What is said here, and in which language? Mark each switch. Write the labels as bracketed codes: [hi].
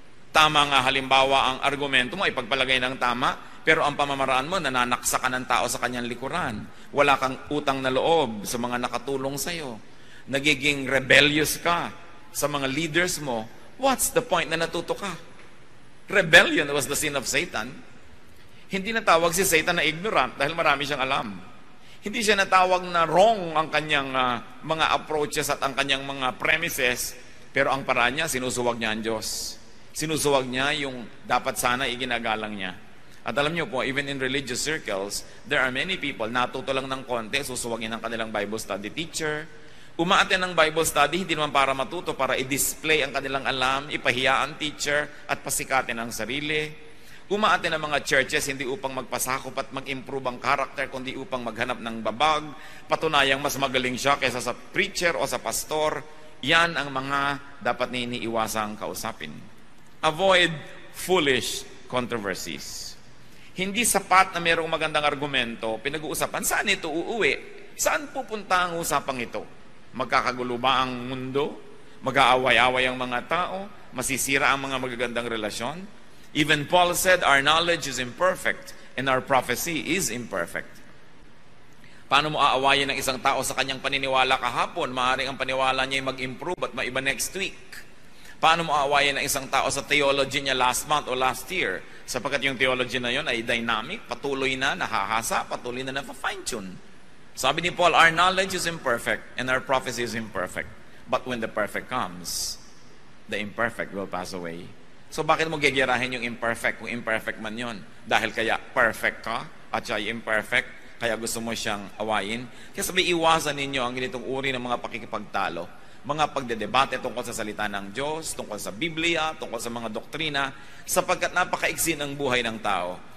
[tl] Tama nga halimbawa ang argumento mo ay pagpalagay ng tama, pero ang pamamaraan mo, nananaksa ka ng tao sa kanyang likuran. Wala kang utang na loob sa mga nakatulong sa'yo. Nagiging rebellious ka sa mga leaders mo. [en] What's the point [tl] na natuto ka? [en] Rebellion was the sin of Satan. [tl] Hindi natawag si Satan na ignorant dahil marami siyang alam. Hindi siya natawag na wrong ang kanyang mga approaches at ang kanyang mga premises, pero ang paraan niya, sinusuwag niya ang Diyos. Sinusuwag niya yung dapat sana iginagalang niya. At alam niyo po, [en] even in religious circles, there are many people, [tl] natuto lang ng konti, susuwagin ang kanilang Bible study teacher. Umaaten ng Bible study, hindi naman para matuto, para i-display ang kanilang alam, ipahiya ang teacher, at pasikatin ang sarili. Umaaten ng mga churches, hindi upang magpasakop at mag-improve ang character, kundi upang maghanap ng babag, patunayang mas magaling siya kaysa sa preacher o sa pastor. Yan ang mga dapat na iniiwasang kausapin. [en] Avoid foolish controversies. [tl] Hindi sapat na mayroong magandang argumento, pinag-uusapan, saan ito uuwi? Saan pupunta ang usapang ito? Magkakagulo ba ang mundo? Mag-aaway-away ang mga tao? Masisira ang mga magagandang relasyon? [en] Even Paul said, our knowledge is imperfect and our prophecy is imperfect. [tl] Paano mo aawayin ng isang tao sa kanyang paniniwala kahapon? Maaaring ang paniwala niya ay mag-improve at maiba next week. Paano mo aawayin ng isang tao sa theology niya last month o last year? Sapagkat yung theology na yon ay dynamic, patuloy na nahahasa, patuloy na na-fine-tune. [en] Sabi ni Paul, our knowledge is imperfect and our prophecy is imperfect. But when the perfect comes, the imperfect will pass away. [tl] So bakit mo gegerahin yung imperfect kung imperfect man yon? Dahil kaya perfect ka at siya ay imperfect, kaya gusto mo siyang awayin? Kaya sabi, iwasan ninyo ang ganitong uri ng mga pakikipagtalo, mga pagdedebate tungkol sa salita ng Diyos, tungkol sa Biblia, tungkol sa mga doktrina, sapagkat napakaiksi ng buhay ng tao.